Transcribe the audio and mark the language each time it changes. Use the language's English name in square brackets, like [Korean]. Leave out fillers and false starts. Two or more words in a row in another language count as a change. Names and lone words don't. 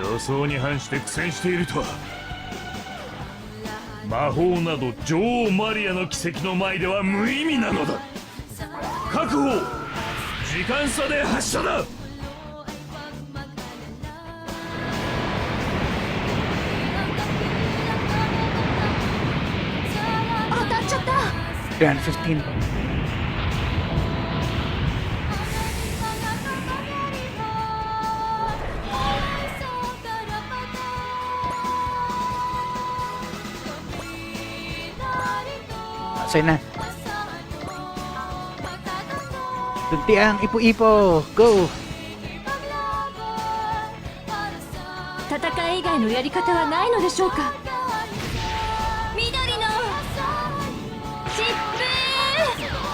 [Japanese] 想に反して苦戦しているとは。魔法など女王マリアの奇跡の前では無意味なのだ。確保、時間差で発射だ。当たっちゃった。 315. [Filipino] Sa'yo na. Dunti ang ipo-ipo. Go! [Japanese] 戦い以外のやり方はないのでしょうか。緑の疾風。